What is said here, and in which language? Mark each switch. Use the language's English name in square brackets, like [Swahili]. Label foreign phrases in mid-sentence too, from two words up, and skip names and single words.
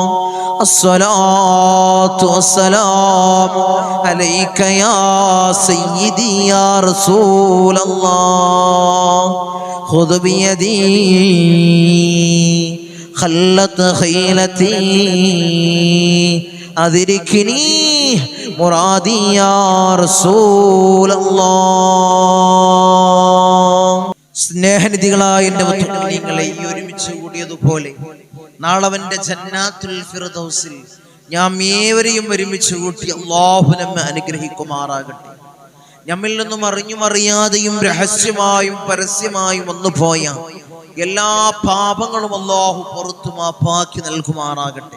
[Arabic] الصلاة والسلام عليك يا سيدي يا رسول الله. خذ بيدي خلت خيلتي أدركني مرادي يا رسول الله. [Malayalam] സ്നേഹനിധികളായ എൻ്റെ മുത്തുമീങ്ങളെ, ഈ ഒരുമിച്ച് കൂടിയതുപോലെ നാളവന്റെ ജന്നാത്തുൽ ഫിർദൗസിൽ നാം ഏവരെയും ഒരുമിച്ച് കൂട്ടി അല്ലാഹു നമ്മെ അനുഗ്രഹിക്കുമാറാകട്ടെ. നമ്മിൽ നിന്നും അറിഞ്ഞും അറിയാതെയും രഹസ്യമായും പരസ്യമായും വന്നുപോയ എല്ലാ പാപങ്ങളും അല്ലാഹു പുറത്തു മാപ്പാക്കി നൽകുമാറാകട്ടെ.